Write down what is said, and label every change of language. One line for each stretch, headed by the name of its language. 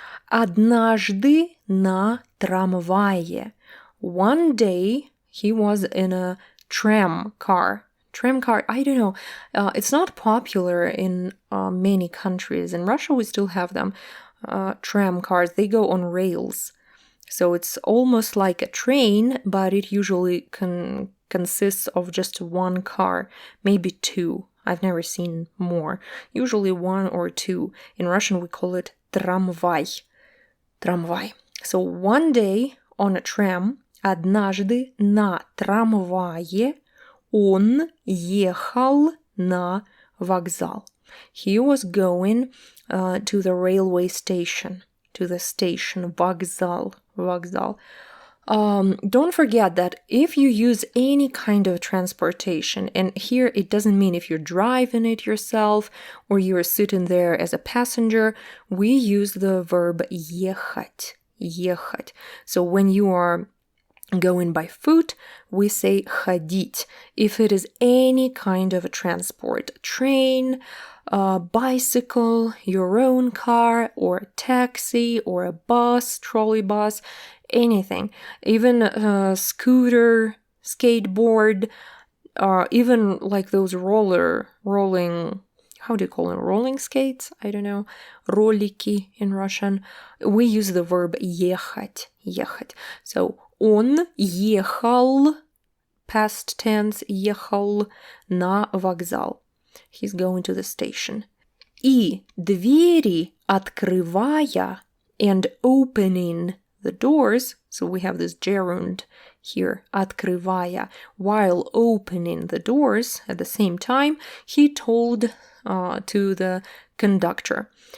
Russian: Однажды на трамвае.
English: One day he was in a tram car. Tram car, I don't know. It's not popular in many countries. In Russia, we still have them. Tram cars, they go on rails. So it's almost like a train, but it usually consists of just one car, maybe two. I've never seen more. Usually one or two. In Russian, we call it трамвай.
Russian: Трамвай.
English: So one day on a tram,
Russian: однажды на трамвае он ехал на вокзал.
English: He was going to the railway station, to the station, вокзал, вокзал. Don't forget that if you use any kind of transportation, and here it doesn't mean if you're driving it yourself or you're sitting there as a passenger, we use the verb ехать, ехать. So when you are going by foot, we say ходить. If it is any kind of a transport, train, bicycle, your own car, or a taxi, or a bus, trolley bus, anything, even a scooter, skateboard, even like those rolling, how do you call them? Rolling skates? I don't know. Ролики in Russian. We use the verb ехать, ехать.
Russian: So, он ехал,
English: past tense,
Russian: ехал на вокзал.
English: He's going to the station.
Russian: И двери открывая
English: and opening the doors, so we have this gerund here, открывая, while opening the doors at the same time, he told to the conductor.